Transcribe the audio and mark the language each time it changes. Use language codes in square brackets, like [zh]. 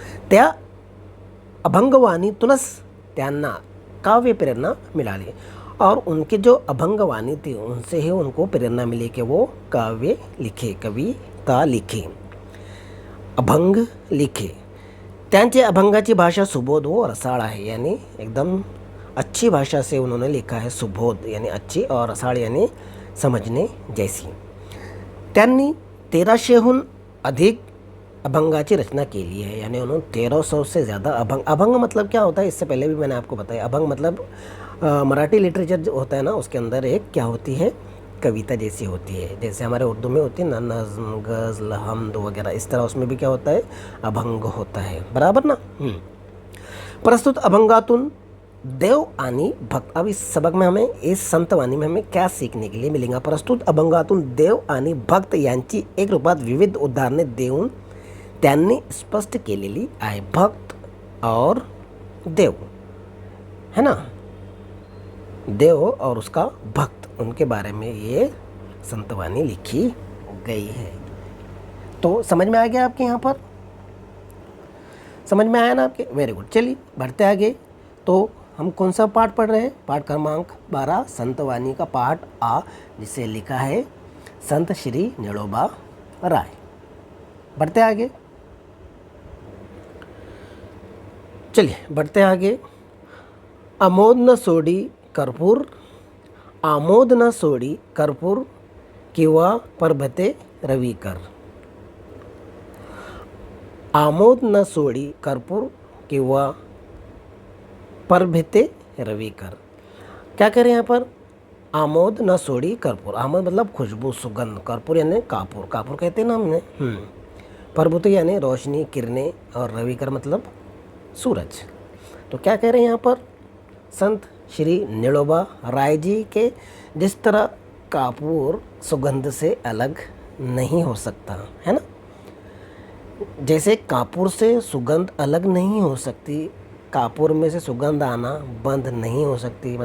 [mr] त्या अभंगवाणीतूनच त्यांना काव्य प्रेरणा मिळाली [hi] और उनकी जो अभंगवाणी थी उनसे ही उनको प्रेरणा मिली कि वो काव्य लिखे, कविता लिखे, अभंग लिखे. [mr] त्यांचे अभंगाची भाषा सुबोध व रसाळ आहे, [hi] यानी एकदम अच्छी भाषा से उन्होंने लिखा है. सुबोध यानी अच्छी और रसाळ यानी समझने जैसी. [mr] त्यांनी 1300हून अधिक अभंगाची रचना [hi] के लिए है, यानी उन्होंने 1300 से ज़्यादा अभंग. अभंग मतलब क्या होता है, इससे पहले भी मैंने आपको बताया. अभंग मतलब मराठी लिटरेचर जो होता है ना, उसके अंदर एक क्या होती है, कविता जैसी होती है. जैसे हमारे उर्दू में होती है ना नज़्म, गज़ल, हमद वगैरह, इस तरह उसमें भी क्या होता है, अभंग होता है. बराबर ना. [mr] प्रस्तुत अभंगातून देव आणि भक्त. [hi] अब इस सबक में हमें, इस संतवाणी में हमें क्या सीखने के लिए मिलेगा. [mr] प्रस्तुत अभंगातून देव आणि भक्त यांची एक रूपात विविध उदाहरणे देऊन त्यांनी स्पष्ट केलेली आहे. [hi] भक्त और देव है ना, देव और उसका भक्त, उनके बारे में ये संतवाणी लिखी गई है. तो समझ में आ गया आपके, यहाँ पर समझ में आया ना आपके. Very good. चलिए बढ़ते आगे. तो हम कौन सा पाठ पढ़ रहे हैं, पाठ क्रमांक 12 संतवाणी का पाठ आ, जिसे लिखा है संत श्री निळोबा राय. बढ़ते आगे. चलिए बढ़ते आगे. [mr] आमोद न सोडी कर्पूर, आमोद न सोडी कर्पूर किंवा परभते रविकर. आमोद न सोडी कर्पूर किंवा परभते रविकर. [hi] क्या करें यहाँ पर, [mr] आमोद न सोडी कर्पूर. [hi] आमोद मतलब खुशबू, सुगंध. कर्पूर यानी कापूर, कापूर कहते हैं ना हमने. परभते यानी रोशनी, किरणें, और रविकर मतलब सूरज. तो क्या कह रहे हैं यहाँ पर, संत श्री निळोबा राय जी के जिस तरह कापूर सुगंध से अलग नहीं हो सकता है ना, जैसे कापूर से सुगंध अलग नहीं हो सकती, कापूर में से सुगंध आना बंद नहीं हो सकती.